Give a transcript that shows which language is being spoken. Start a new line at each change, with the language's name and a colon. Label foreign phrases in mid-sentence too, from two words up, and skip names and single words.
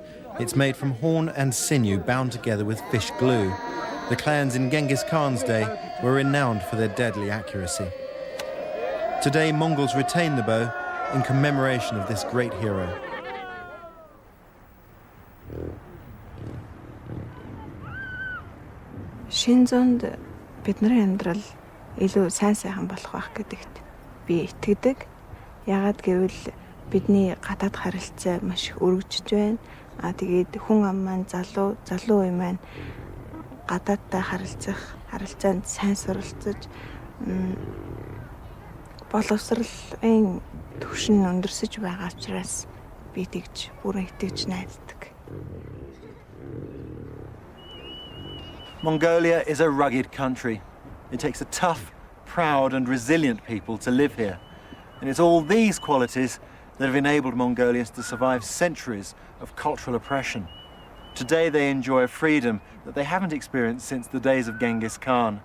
English: It's made from horn and sinew bound together with fish glue. The clans in Genghis Khan's day were renowned for their deadly accuracy. Today, Mongols retain the bow in commemoration of this great hero.
Mongolian: Шинэ зуунд бидний амьдрал илүү сайн сайхан болох байх гэдэгт би итгэдэг. Яагаад гэвэл бидний гадаад харилцаа маш их өргөжж байна. Тэгээд хүн ам маань залуу үе маань гадаадтай харилцаанд сайн суралцаж боловсролын түвшин өндөрсөж байгаа учраас би тэгж бүрэн итгэж найддаг.
English: Mongolia is a rugged country. It takes a tough, proud and resilient people to live here. And it's all these qualities that have enabled Mongolians to survive centuries of cultural oppression. Today they enjoy a freedom that they haven't experienced since the days of Genghis Khan.